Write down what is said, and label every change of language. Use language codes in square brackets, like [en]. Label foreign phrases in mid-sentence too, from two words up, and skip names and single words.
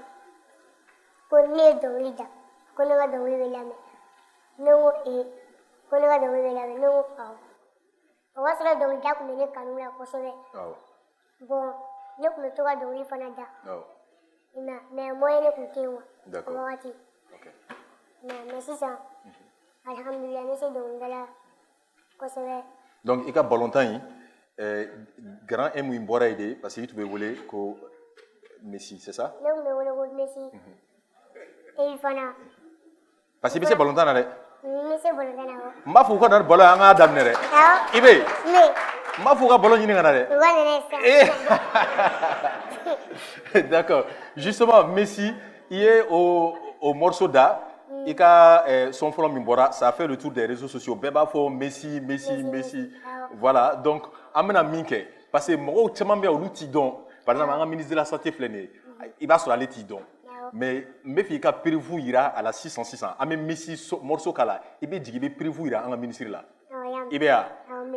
[bm] ko ne ye dɔnkili da ko ne ka dɔnkili bɛ lamɛn ne ko ko ne ka dɔnkili bɛ lamɛn ne ko awɔ o b'a sɔrɔ dɔnkilida tun bɛ ne kanu la kosɛbɛ bon ne tun bɛ to ka dɔnkili fana da [fr] mais moyen [bm] ne tun tɛ yen o wagati mais sisan alhamdulilah ne se dɔnkilida la kosɛbɛ. Donc i ka balontan yi Grand M in bɔra yen de [fr] parce que [bm] i tun bɛ wele ko Messi, [fr] c'est ça? [bm] Ne tun bɛ wele ko Messi et fana. [fr] Parce que [bm] i bɛ se balontan na dɛ. Ne se balontan na wa. N b'a fɔ u ka na balo an k'a daminɛ dɛ. I bɛ yen. N b'a fɔ u ka balo ɲini ka na dɛ. U ka nana sisan. [fr] D'accord. Justement, Messi, il est au morceau d'A. Il a son fond [bm] min bɔra, [fr] ça a fait le tour des réseaux sociaux. [bm] Bɛɛ b'a fɔ Messi, Messi, Messi. [fr] Voilà. [bm] Donc, an bɛna min kɛ [fr] parce que [bm] mɔgɔw caman bɛ yen olu t'i dɔn. [fr] Par exemple, [bm] an ka [fr] ministre de la santé [bm] filɛ nin ye. I b'a sɔrɔ ale t'i dɔn. Mais n bɛ fɛ i ka prévu yira a la sisan. An bɛ Messi morceau k'a la. I bɛ jigin i bɛ prévu yira an ka ministre la. I bɛ yan. Amé.